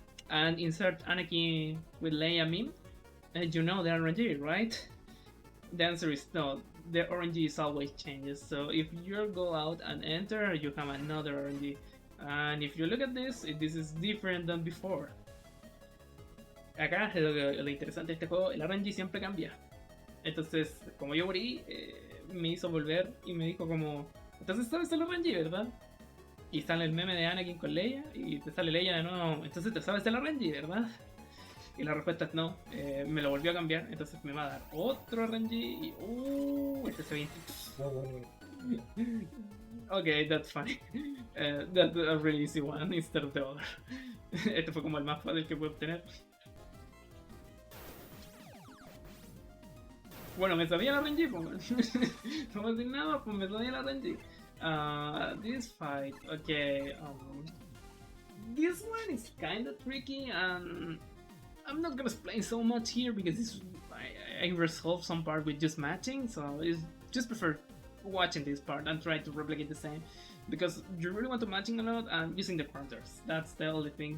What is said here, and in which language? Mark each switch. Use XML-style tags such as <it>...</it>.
<en>And insert Anakin with Leia meme, and you know the RNG, right? The answer is no. The RNG is always changes. So if you go out and enter, you have another RNG. And if you look at this is different than before.</en> <es>Acá lo interesante de este juego, el RNG siempre cambia. Entonces, como yo morí, me hizo volver y me dijo como, entonces sabes el RNG, ¿verdad? Y sale el meme de Anakin con Leia y te sale Leia de nuevo, entonces te sabes el RNG, ¿verdad? Y la respuesta es no, me lo volvió a cambiar, entonces me va a dar otro RNG y este se ve.</es> <en>Okay, that's funny. That's a really easy one instead of the other.</en> <es>Este fue como el más fácil que pude obtener. Bueno, me sabía la RNG, pues. No voy a decir nada, pues me sabía la RNG.</es> <en>This fight, okay. This one is kinda tricky, and I'm not gonna explain so much here because I resolved some part with just matching, so it's just prefer watching this part and try to replicate the same. Because you really want to matching a lot and using the counters. That's the only thing.</en>